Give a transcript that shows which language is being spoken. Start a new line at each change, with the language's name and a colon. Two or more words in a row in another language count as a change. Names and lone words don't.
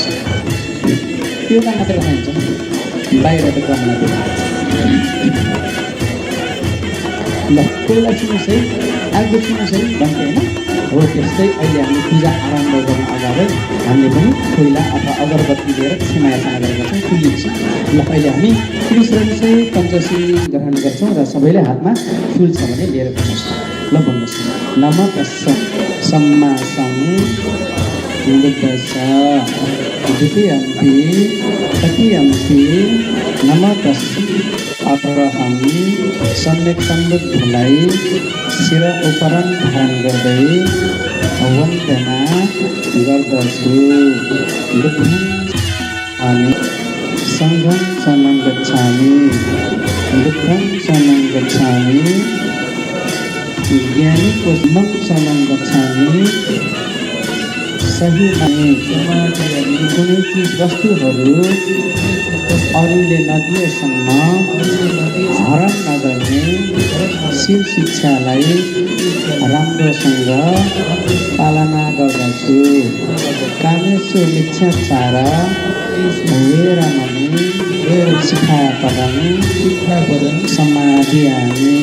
Nepali: एउटा मात्र राख्नुहुन्छ बाहिर त गमला त्यो ल पहिला सुन्नुहोस् है आगो सुन्नुहोस् है भन्थे होइन हो। त्यस्तै अहिले हामी पूजा आरम्भ गर्न अगाडि हामीले पनि कोइला अथवा अगरबत्ती लिएर क्षमा याचना गरेका छौँ। फुल लिन्छौँ ल। अहिले हामी त्रिशरणसहित पञ्चशील ग्रहण गर्छौँ र सबैले हातमा फुल छ भने लिएर बस्नुहोस् ल।
Pali: भन्नुहोस् नमो तस्स सम्मा सम्बुद्धस्स। द्वितीयन्ति तृतीयन्ति नमो तस्स अरहं
Nepali: सम्यक सम्बुद्धलाई शिर उपरण धारण गर्दै वन्दना गर्दछु।
Pali: हामी सङ्घं शरणं गच्छामि, दुःखं शरणं गच्छामि, ज्ञानीको शरणं गच्छामि,
Nepali: सही नै कुनै चिज वस्तुहरू अरूले नदिएसम्म हरण नगर्ने शिव शिक्षालाई राम्रोसँग पालना गर्दछु।
Pali: कामेषु मिथ्याचार वेरमणि शिखापदं समादयामि।